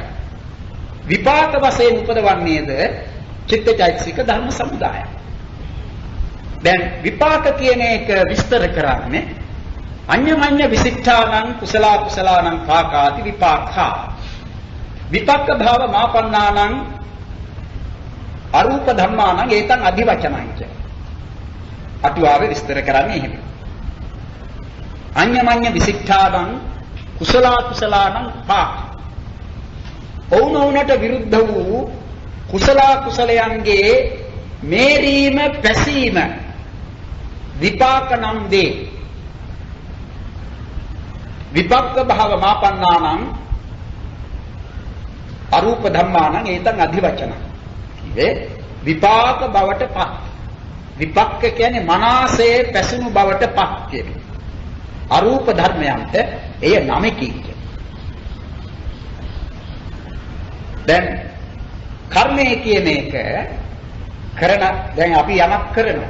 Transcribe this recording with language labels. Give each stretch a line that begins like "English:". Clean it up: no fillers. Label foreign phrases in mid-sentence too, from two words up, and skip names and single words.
Sinhala: විපාක වශයෙන් උපදවන්නේද චිත්තචෛතසික ධර්ම සමුදායක්. දැන් විපාක කියන එක විස්තර කරන්නේ
Pali: අඤ්ඤමඤ්ඤ විසිට්ඨානං කුසල කුසලානං පාකාති විපාකා. විපාක භාව මාපන්නානං අරූප ධම්මානං ඒතං අධිවචනං ච.
Sinhala: අටුවාවේ විස්තර කරන්නේ එහෙම.
Pali: අඤ්ඤමඤ්ඤ විසිට්ඨානං කුසල කුසලානං පාක.
Sinhala: ඔවුනොවුනට විරුද්ධ වූ කුසල කුසලයන්ගේ මේරීම පැසීම විපාක නම් දේ.
Pali: විපක්ක භාව මාපන්නානං අරූප ධම්මානං ඒතං අධිවචන.
Sinhala: ඉවේ විපාක බවට පත්. විපක්ක කියන්නේ මනසේ පැසුණු බවට පත් කියන්නේ. අරූප ධර්මයන්ට එය නමකි. දැන් කර්මය කියන එක දැන් අපි යමක් කරනවා.